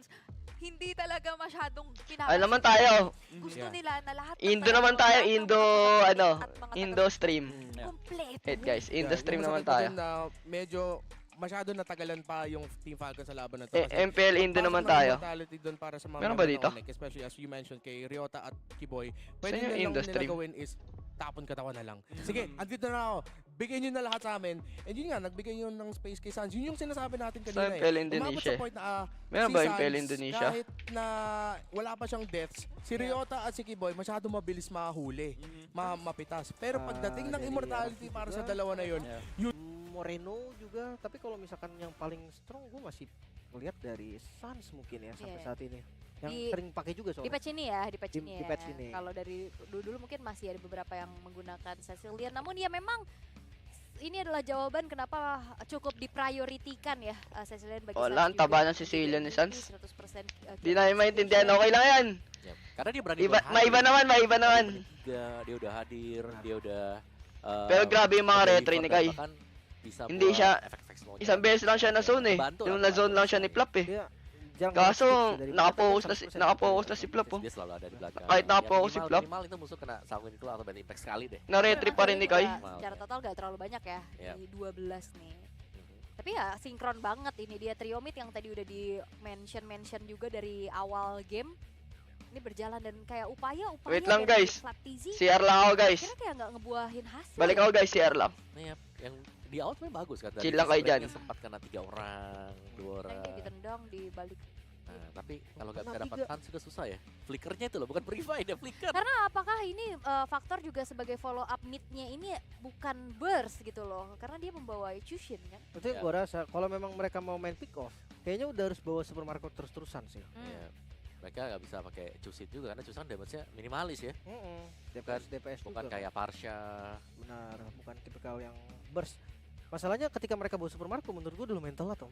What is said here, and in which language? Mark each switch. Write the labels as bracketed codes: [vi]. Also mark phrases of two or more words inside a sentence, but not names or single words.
[tl] Hindi talaga masyadong pinapasok. Ay naman tayo. Gusto nila na lahat Indo naman tayo, [en] Indo stream. [tl] Kompleto. [en] Hey guys, Indo stream [tl] naman tayo. Medyo masyado natagalan pa yung Team Falcon sa laban na to. [en] MPL Indo [tl] naman tayo. Doon para sa mga meron ba dito? [en] Especially as you mentioned [tl] kay Ryota at Kiboy. Pwede na lang nila gawin is tapon katawan na lang. Sige, andito na ako. Bigay nyo na lahat sa amin. And yun nga, nagbigay yun ng space kay Sans. Yun yung sinasabi natin kanina MPL Indonesia. Umabot sa point na meron ba MPL Indonesia? Kahit na wala pa siyang deaths, si Ryota at si Kiboy masyado mabilis mahuli, mapitas. Pero pagdating ng immortality para sa dalawa na yun, [id] Moreno juga, tapi kalau misalkan yang paling strong gue masih melihat dari Sans mungkin ya sampai saat ini. Yang sering pakai juga soalnya. Di patch ini ya, di patch ini. Kalau dari dulu mungkin masih ada beberapa yang menggunakan Cecilian, namun ya memang ini adalah jawaban kenapa cukup diprioritikan ya Cecilian bagi Sans. [tl] Wala, ang taba ng Cecilian ni Sans. Di na maintindihan, okay lang yan. [id] Karena dia berani [tl] maiba naman. [id] Dia udah hadir, dia udah [tl] pero grabe yung mga retry ni Kai. Hindi siya, isang beses lang siya na zone eh. Yung na zone lang siya ni Plap eh. Kaso, nakapokus na si Plap oh. [id] Dia selalu ada di belakang. [tl] Kahit nakapokus si Plap. [id] Minimal itu musuh kena sanguin itu atau band impact sekali deh. [tl] Na-retry pa rin ni Kai. [id] Secara total gak terlalu banyak ya, di 12 nih. Tapi ya sinkron banget ini dia trio mid yang tadi udah di mention juga dari awal game. Ini berjalan dan kayak upaya [tl] Wait lang guys, CR lang ako guys. [id] Kira kayak nggak ngebuahin hasil. [tl] Balik ako guys, CR lang. [id] Yang di awal sebenarnya bagus kan. [tl] Chill lang kayo dyan. [id] Sempat kena 3 orang, 2 orang. Kayak ditendang di balik. Nah, tapi kalau nggak dapat Sans juga susah ya. Flickernya itu loh, bukan revive ya, flicker. Karena apakah ini faktor juga sebagai follow up mid-nya ini bukan burst gitu loh. Karena dia membawa Chushin kan. Itu yang gue rasa, kalau memang mereka mau main [en] pick off, [id] kayaknya udah harus bawa Super Marco terus-terusan sih. mereka nggak bisa pakai Chusit juga karena Chusit kan damage-nya minimalis ya. DPS Bukan juga. kayak Parsha. Benar, bukan tipikal yang burst. Masalahnya ketika mereka bawa Super Marco menurut gue dulu mental atau.